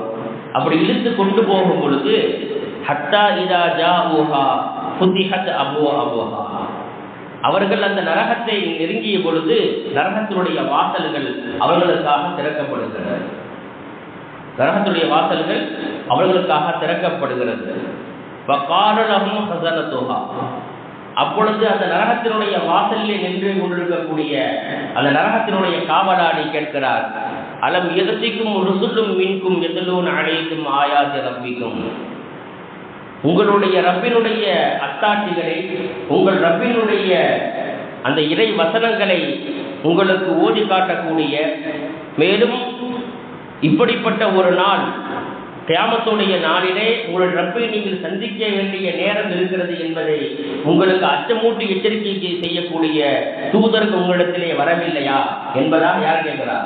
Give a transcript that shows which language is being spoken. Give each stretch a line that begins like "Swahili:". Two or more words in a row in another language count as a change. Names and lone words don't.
Tamil: அப்படி இழுத்து கொண்டு போகும் பொழுது
Arabic: حتى إذا جاءوها فتحت أبوابها,
Tamil: அவர்கள் அந்த நரகத்தை நெருங்கிய பொழுது நரகத்தினுடைய வாசல்கள் அவர்களுக்காக திறக்கப்படுகிறது. நரகத்துடைய வாசல்கள் அவர்களுக்காக திறக்கப்படுகிறது.
Arabic: فقال لهم خزنتها.
Tamil: அப்பொழுது அந்த நரகத்தினுடைய வாசலில் நின்று கொண்டிருக்கக்கூடிய அந்த நரகத்தினுடைய காவலாளி கேட்கிறார்,
Arabic: ألم يأتكم رسل منكم يتلون عليكم آيات ربكم.
Tamil: உங்களுடைய ரப்பினுடைய அத்தாட்சிகளை, உங்கள் ரப்பினுடைய அந்த இறை வசனங்களை உங்களுக்கு ஓதி காட்டக்கூடிய, மேலும் இப்படிப்பட்ட ஒரு நாள் கியாமத்துடைய நாளிலே உங்கள் ரப்பை நீங்கள் சந்திக்க வேண்டிய நேரம் இருக்கிறது என்பதை உங்களுக்கு அச்சமூட்டி எச்சரிக்கை செய்யக்கூடிய தூதருக்கு உங்களிடத்திலே வரவில்லையா என்பதாக யார் கேட்கிறார்?